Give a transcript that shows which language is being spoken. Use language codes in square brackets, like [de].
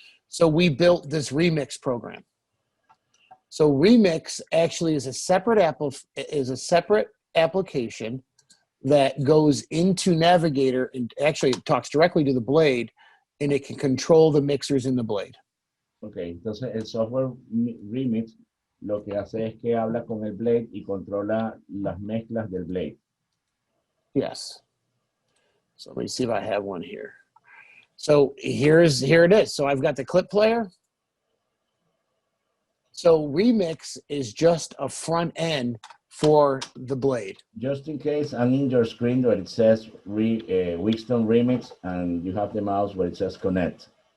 [en] So we built this Remix program. So Remix actually is a separate application that goes into Navigator, and actually it talks directly to the blade, and it can control the mixers in the blade. [es] Okay, entonces el software Remix lo que hace es que habla con el blade y controla las mezclas del blade. [en] Yes. So let me see if I have one here. So here it is. So I've got the clip player. So Remix is just a front end for the blade. Just in case, I'm in your screen where it says Wheatstone Remix, and you have the mouse where it says Connect.